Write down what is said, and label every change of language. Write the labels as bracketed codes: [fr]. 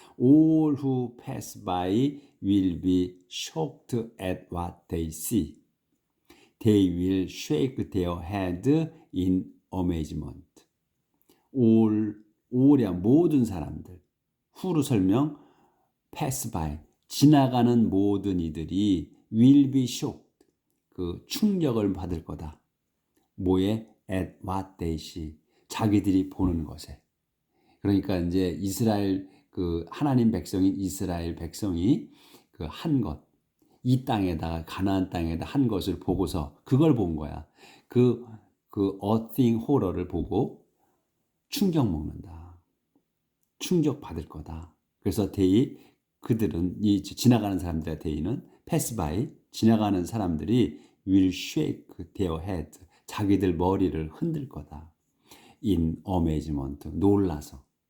[en] all who pass by will be shocked at what they see. They will shake their head in amazement. [ko] all이야 모든 사람들. who로 설명 [en] pass by [ko] 지나가는 모든 이들이 [en] will be shocked [ko] 그 충격을 받을 거다. 뭐에? [en] at what they see [ko] 자기들이 보는 것에. 그러니까 이제 이스라엘 그 하나님 백성인 이스라엘 백성이 그 한 것, 이 땅에다가 가나안 땅에다 한 것을 보고서 그걸 본 거야. 그 [en] a thing horror [ko] 를 보고 충격 먹는다. 충격 받을 거다. 그래서 그들은 이 지나가는 사람들의 대의는 [en] pass by [ko] 지나가는 사람들이 [en] will shake their head [ko] 자기들 머리를 흔들 거다. [en] in amazement [ko] 놀라서.